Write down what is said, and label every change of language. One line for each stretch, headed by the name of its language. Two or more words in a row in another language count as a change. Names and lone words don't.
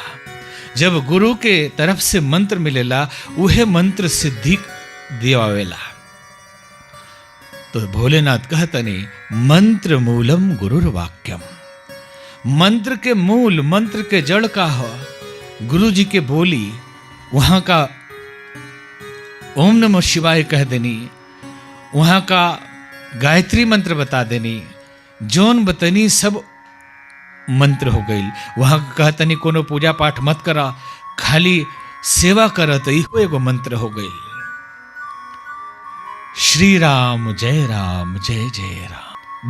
Bhojpuri: जब गुरु के तरफ से मंत्र मिलेला उहे मंत्र सिद्धि दिवावेला। तो भोलेनाथ कहतने
Sanskrit: मंत्र मूलम गुरुर्वाक्यम।
Bhojpuri: मंत्र के मूल, मंत्र के जड़ का हो गुरु जी के बोली, वहां का
Sanskrit: ओम नमः शिवाय
Bhojpuri: कह देनी, वहां का गायत्री मंत्र बता देनी, जोन बतनी सब मंत्र हो गई। वहां कहतनी कोनो पूजा पाठ मत करा, खाली सेवा करत इहो एगो मंत्र हो गई।
Sanskrit: श्री राम जय जय राम।